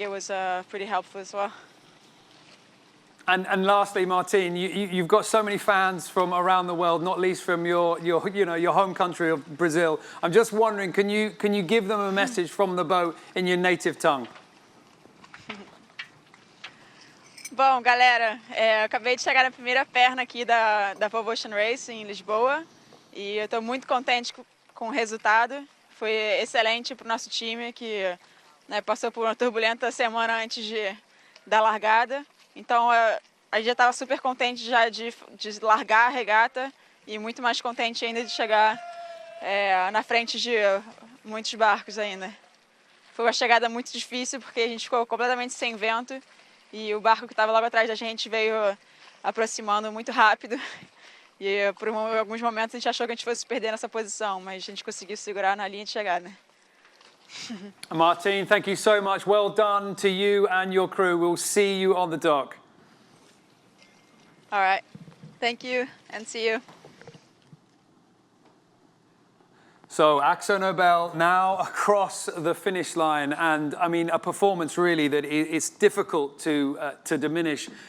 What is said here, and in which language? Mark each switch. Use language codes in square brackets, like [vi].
[en] It was pretty helpful as well. And lastly, Martine, you've got so many fans from around the world, not least from your home country of Brazil. I'm just wondering, can you give them a message from the boat in your native tongue? [pt] Bom, galera, eu acabei de chegar na primeira perna aqui da Volvo Ocean Race em Lisboa e eu estou muito contente com o resultado. Foi excelente para o nosso time que, né, passou por uma turbulenta semana antes da largada. Então a gente já estava super contente já de largar a regata e muito mais contente ainda de chegar na frente de muitos barcos ainda. Foi uma chegada muito difícil porque a gente ficou completamente sem vento e o barco que estava logo atrás da gente veio aproximando muito rápido. E por alguns momentos a gente achou que a gente fosse perder nessa posição, mas a gente conseguiu segurar na linha de chegada. [en] Martine, thank you so much. Well done to you and your crew. We'll see you on the dock. All right. Thank you and see you. So AkzoNobel now across the finish line, and I mean a performance really that it's difficult to diminish.